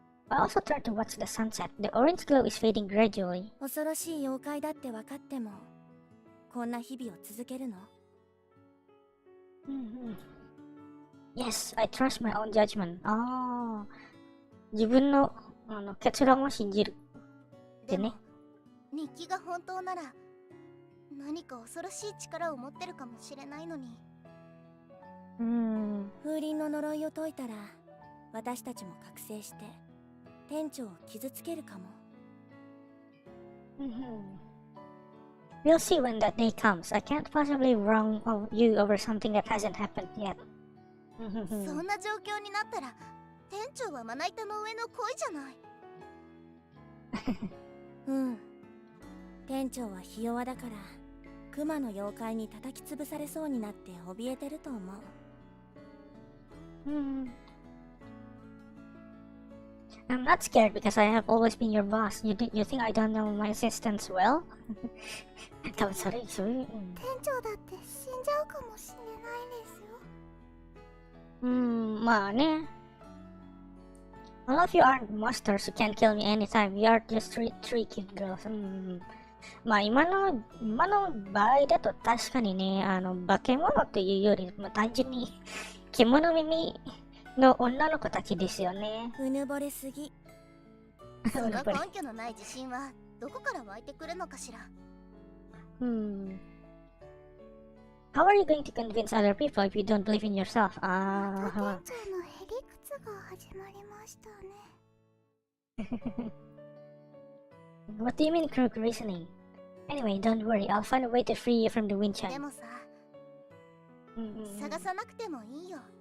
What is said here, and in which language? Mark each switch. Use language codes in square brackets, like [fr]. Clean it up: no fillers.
[en] I also tried to watch the sunset. The orange glow is fading gradually. [ja] 恐ろしい妖怪だって分かってもこんな日々を続けるの？ [en] Yes, I trust my own judgment. [ja] 自分の結論を信じる。でもね、日記が本当なら何か恐ろしい力を持ってるかもしれないのに。風鈴の呪いを解いたら私たちも覚醒して店長を傷つけるかも。 [en] We'll see when that day comes. I can't possibly wrong you over something that hasn't happened yet. [ja] そんな状況になったら店長はまな板の上の恋じゃない。店長はひ弱だから熊の妖怪に叩き潰されそうになって怯えてると思う。 [en] I'm not scared because I have always been your boss. You think I don't know my assistants well? [ja] 多分それ、店長だって死んじゃうかもしれないですよ。まあね。 [en] All of you aren't monsters who can kill me anytime. We are just three cute girls. [ja] まあ今の場合だと確かにね、化け物というより、単純に獣耳の女の子たちですよね。うぬぼれすぎ。その根拠のない自信はどこから湧いてくるのかしら。 [en] How are you going to convince other people if you don't believe in yourself? [ja] また店長のへりくつが始まりましたね。 [en] What do you mean crook reasoning? Anyway, don't worry. I'll find a way to free you from the wind [ja] で [en] chime. [ja] もさ、探さなくてもいいよ。